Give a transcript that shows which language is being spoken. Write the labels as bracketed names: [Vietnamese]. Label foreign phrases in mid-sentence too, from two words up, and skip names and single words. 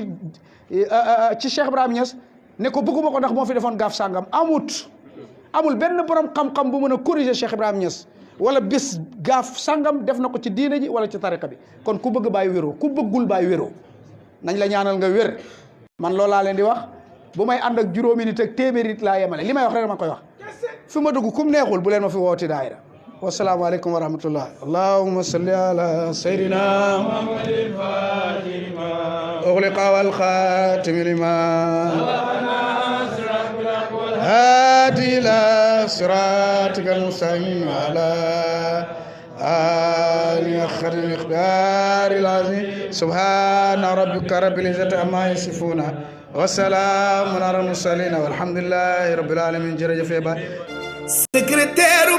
[Wolof] Cheikh Ibrahima Niass ne ko bëgguma ko ndax moo fi defoon gaaf sàngam amul benn borom xam-xam bu mën a corriger Cheikh Ibrahima Niass wala bés gaaf sàngam def na ko ci diine ji wala ci tariqa bi kon ku bëgg bàyyi wéroo ku bëggul bàyyi wéroo nañ la ñaanal nga wér man loolu laa leen di wax bu may ànd ak juróomi nit ak téeméeri nit laa yemale li may wax rek dama koy wax fi ma dugg kum neexul bu leen ma fi wooti daayira [Arabic] والسلام عليكم ورحمة الله اللهم صل على سيدنا محمد الفاتح لما أغلق والخاتم لما هادي إلى صراطك المستقيم على آله خير المقدار العظيم سبحان ربك رب العزة عما يصفون وسلام على المرسلين والحمد لله رب العالمين جرج في secrétaire